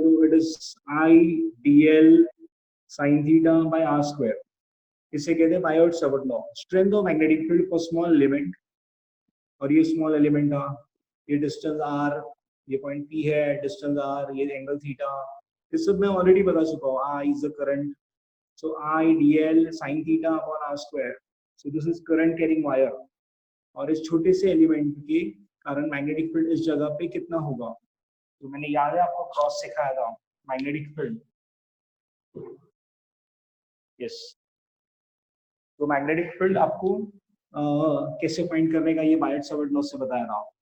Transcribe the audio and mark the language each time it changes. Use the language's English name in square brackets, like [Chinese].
[English] तो it is I D L sine theta by R square. [Hindi] इसे कहते हैं [English] By its law, strength of magnetic field for small element. [Hindi] और ये small element था, ये डिस्टेंस आर, ये पॉइंट पी है, डिस्टेंस आर, ये एंगल थीटा, ये सब मैं ऑलरेडी बता चुका हूँ। [English] I is the current, so I dl sin theta upon r square, so this is current carrying wire। [Hindi] और इस छोटे से एलिमेंट के कारण मैग्नेटिक फील्ड इस जगह पे कितना होगा? तो मैंने याद है आपको क्रॉस सिखाया था मैग्नेटिक फील्ड, यस। तो मैग्नेटिक फील्ड आपको कैसे फाइंड करने का, ये बायट-सावर्ट लॉ से बताया था।